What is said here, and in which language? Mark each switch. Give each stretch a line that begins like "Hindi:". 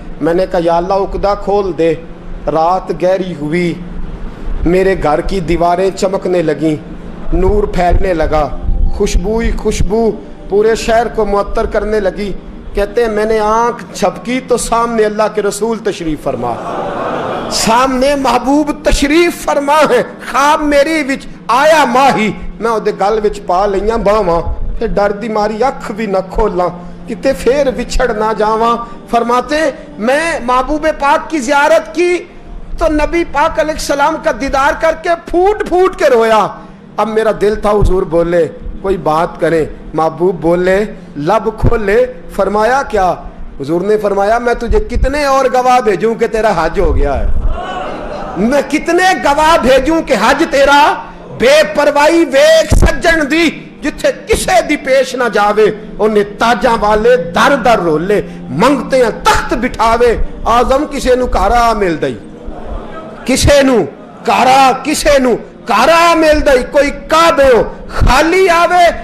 Urdu: میں نے کہا یا اللہ عقدہ کھول دے. رات گہری ہوئی, میرے گھر کی دیواریں چمکنے لگیں, نور پھیلنے لگا, خوشبو پورے شہر کو معطر کرنے لگی. کہتے ہیں میں نے آنکھ جھپکی تو سامنے اللہ کے رسول تشریف فرما, سامنے محبوب تشریف فرما ہے.
Punjabi: خواب میری وچ آیا ماہی, میں اودے گل وچ پا لئیاں باواں, تے ڈر دی ماری اکھ بھی نہ کھولاں کتے پھر وچھڑ نہ جاواں.
Urdu: فرماتے میں محبوب پاک کی زیارت کی تو نبی پاک علیہ السلام کا دیدار کر کے پھوٹ کے رویا. اب میرا دل تھا حضور بولے, کوئی بات کرے, محبوب بولے, لب کھولے. فرمایا کیا؟ حضور نے فرمایا میں تجھے کتنے اور گواہ بھیجوں کہ تیرا حج ہو گیا ہے, میں کتنے گواہ بھیجوں کہ حج تیرا
Punjabi: بے پرواہی ویکھ سجن دی, جتھے کسے دی پیش نہ جاوے انہیں تاجاں والے در در رولے, منگتے ہیں تخت بٹھاوے, آزم کسے نو کارا مل دئی, کسے نو کارا مل دئی, کوئی کعبے ہو خالی آوے.